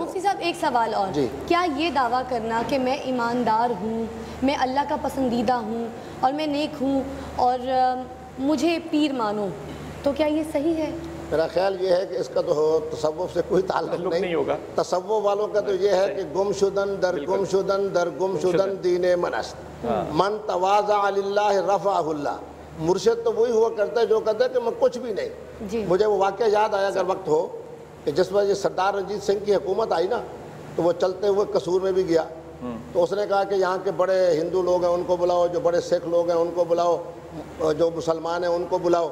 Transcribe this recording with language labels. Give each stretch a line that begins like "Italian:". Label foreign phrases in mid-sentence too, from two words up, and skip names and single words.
Urdu: مفتی صاحب ایک سوال اور، کیا یہ دعویٰ کرنا کہ میں ایماندار ہوں، میں اللہ کا پسندیدہ ہوں اور میں نیک ہوں اور مجھے پیر مانو، تو کیا یہ صحیح ہے؟ میرا خیال یہ ہے کہ اس کا تو تصوف سے کوئی تعلق نہیں ہوگا. تصوف والوں کا تو یہ ہے کہ
Persian: گم شدن در گم شدن در گم شدن دین منست،
Arabic: من تواضع للہ رفعہ اللہ.
Urdu: مرشد تو وہی ہوا کرتا ہے جو کہتا ہے کہ میں کچھ بھی نہیں. مجھے وہ واقعہ یاد آیا اگر وقت ہو کہ جس وقت یہ سردار رنجیت سنگھ کی حکومت آئی نا تو وہ چلتے ہوئے قصور میں بھی گیا تو اس نے کہا کہ یہاں کے بڑے ہندو لوگ ہیں ان کو بلاؤ، جو بڑے سکھ لوگ ہیں ان کو بلاؤ، جو مسلمان ہیں ان کو بلاؤ.